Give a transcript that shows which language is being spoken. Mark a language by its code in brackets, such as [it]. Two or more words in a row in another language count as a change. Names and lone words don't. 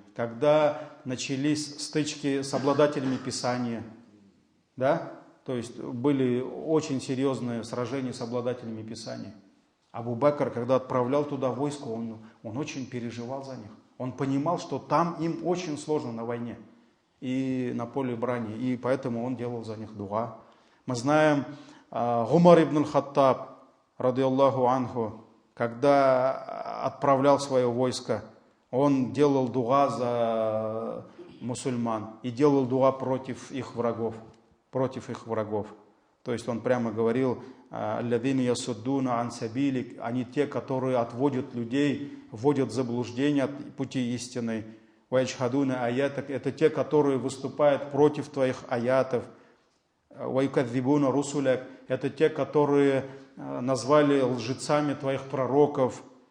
[ru] Когда начались стычки с обладателями Писания, да, то есть были очень серьезные сражения с обладателями Писания. Абу Бакр, когда отправлял туда войско, он очень переживал за них. Он понимал, что там им очень сложно на войне и на поле брани, и поэтому он делал за них дуа. Мы знаем, Умар ибн аль-Хаттаб, [ar] رضي الله عنه, [ru] когда отправлял свое войско, он делал дуа мусульман и делал дуа против их врагов. Против их врагов. То есть он прямо говорил, [ar] «الذين يصدون عن سبيلك», [ru] они те, которые отводят людей, вводят в заблуждение от пути истины. [ar] «ويجحدون آياتك», [ru] это те, которые выступают против твоих аятов. [ar] «ويكذبون رسلك», [ru] это те, которые назвали лжецами твоих пророков.